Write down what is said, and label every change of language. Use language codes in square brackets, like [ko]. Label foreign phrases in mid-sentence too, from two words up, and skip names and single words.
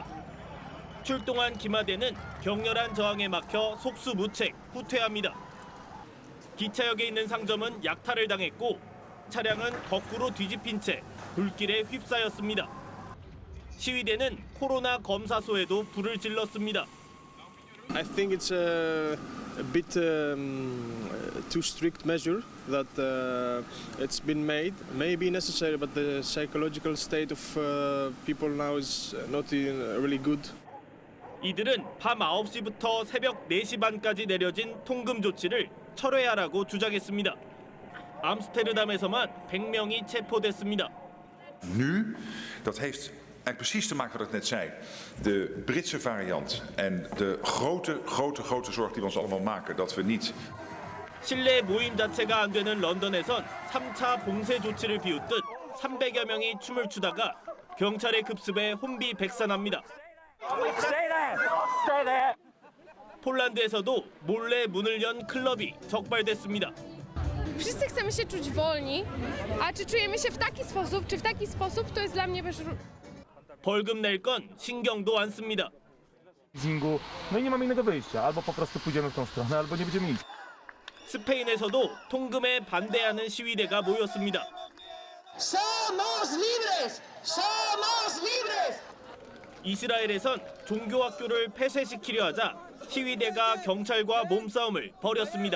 [ko] 출동한 김하대는 격렬한 저항에 막혀 속수무책, 후퇴합니다. 기차역에 있는 상점은 약탈을 당했고 차량은 거꾸로 뒤집힌 채 불길에 휩싸였습니다. 시위대는 코로나 검사소에도 불을 질렀습니다. [en] I think it's a bit too strict measure that it's been made. Maybe necessary, but the psychological state of people now is not really good. [ko] 이들은 밤 9시부터 새벽 4시 반까지 내려진 통금 조치를 철회하라고 주장했습니다. 암스테르담에서만 100명이 체포됐습니다. [nl] Nu, dat heeft eigenlijk precies te maken wat ik net zei. De Britse variant en de grote zorg die we ons allemaal maken dat we niet. [ko] 실내 모임 자체가 안 되는 런던에선 3차 봉쇄 조치를 비웃듯 300여 명이 춤을 추다가 경찰의 급습에 혼비백산합니다. 폴란드에서도 몰래 문을 연 클럽이 적발됐습니다. [pl] Wszyscy chcemy się czuć wolni, a czy czujemy się w taki sposób, czy w taki sposób, to jest dla mnie [ko] 벌금 낼 건 신경도 안 씁니다. [pl] No i nie mamy innego wyjścia. Albo po prostu pójdziemy w tą stronę, albo nie będziemy nic. [ko] 스페인에서도 통금에 반대하는 시위대가 모였습니다. [es] Somos libres! Somos libres! [ko] 이스라엘에선 종교학교를 폐쇄시키려 하자 시위대가 경찰과 몸싸움을 벌였습니다.